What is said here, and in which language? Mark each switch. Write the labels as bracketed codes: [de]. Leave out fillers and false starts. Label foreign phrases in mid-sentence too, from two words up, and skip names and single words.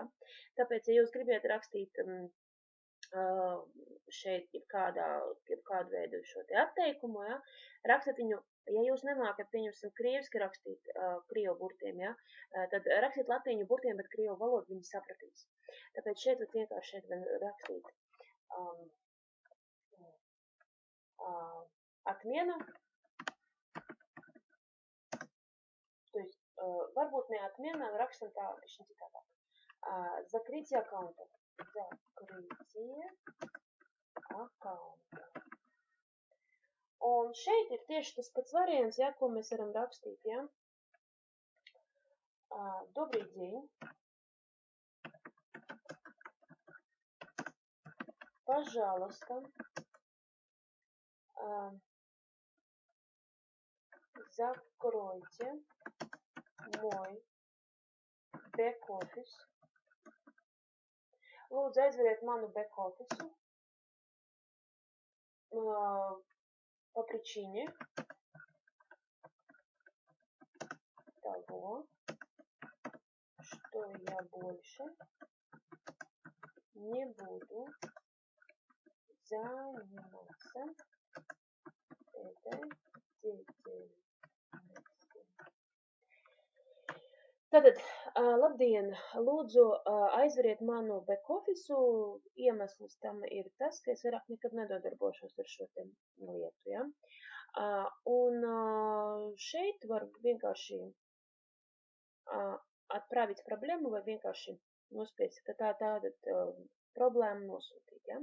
[lv] Tāpēc, ja jūs gribat rakstīt šeit jebkādu veidu šo te atteikumu, ja, rakstat viņu, ja jūs nemākat, pieņemsim, krieviski rakstīt krievu burtiem, ja, tad rakstīt latīņu burtiem, bet krievu valodu viņi sapratīs. Tāpēc šeit var vienkārši šeit rakstīt atmienu, [ru] то есть, [lv] varbūt ne atmienu, rakstam tā, pišķiņ citādāk. [ru] Закрытие аккаунта. Закрытие аккаунta. [lv] Un šeit ir tieši tas pats variants, ja, ko mēs varam rakstīt, ja. [ru] Добрый день. Пожалуйста. Закройте мой back-office. [lv] Lūdzu, aizveriet manu back-office [ru] по причине того, что я больше не буду заниматься этой деятельностью. [lv] Tātad, labdien, lūdzu, aizveriet manu back-office, iemesls tam ir tas, ka es vairāk nekad nedodarbošos ar šo te lietu, ja. Un šeit var vienkārši atpravīt problēmu vai vienkārši nospiest, ka tāda problēma nosūtīt, ja.